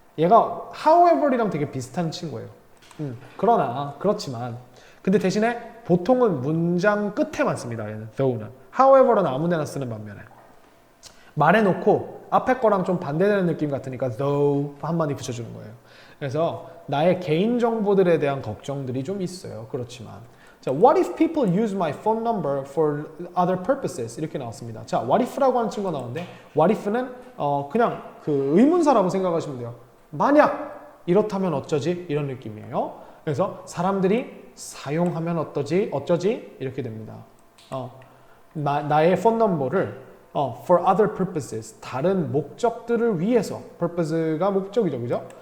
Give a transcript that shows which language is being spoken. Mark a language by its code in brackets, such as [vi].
[ko] 얘가 however이랑 되게 비슷한 친구예요. 그러나 그렇지만. 근데 대신에 보통은 문장 끝에만 씁니다. 얘는 though는. however는 아무데나 쓰는 반면에 말해놓고 앞에 거랑 좀 반대되는 느낌 같으니까 though 한마디 붙여주는 거예요. 그래서 나의 개인 정보들에 대한 걱정들이 좀 있어요. 그렇지만 자, [en] what if people use my phone number for other purposes? [ko] 이렇게 나왔습니다. 자, what if라고 하는 친구가 나오는데 what if는 그냥 그 의문사라고 생각하시면 돼요. 만약 이렇다면 어쩌지? 이런 느낌이에요. 그래서 사람들이 사용하면 어쩌지? 이렇게 됩니다. 나의 폰 넘버를 [en] for other purposes, [ko] 다른 목적들을 위해서, purpose가 목적이죠, 그죠?